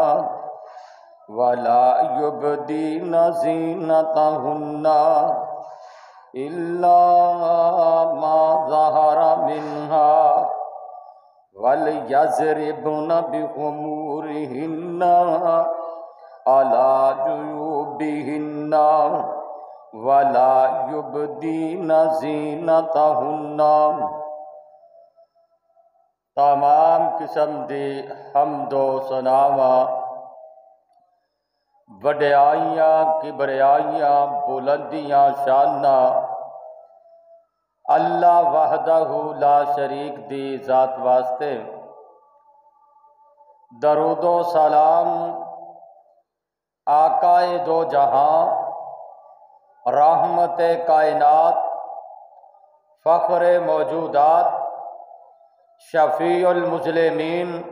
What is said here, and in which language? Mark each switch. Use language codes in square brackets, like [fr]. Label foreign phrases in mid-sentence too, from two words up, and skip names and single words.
[ar] ولا يبدين زينتهن إلا ما ظهر منها وليضربن بخمورهن على جيوبهن ولا يبدين زينتهن۔ [pa] تمام قسم دی حمد و ثناواں، وڈیائیاں، کبریائیاں، بلندیاں شاناں [ar] اللہ وحدہ لا شریک [pa] دی ذات واسطے۔ [ur] درود و سلام آقائے دو جہاں، رحمت کائنات، فخر موجودات، شفیع المسلمین،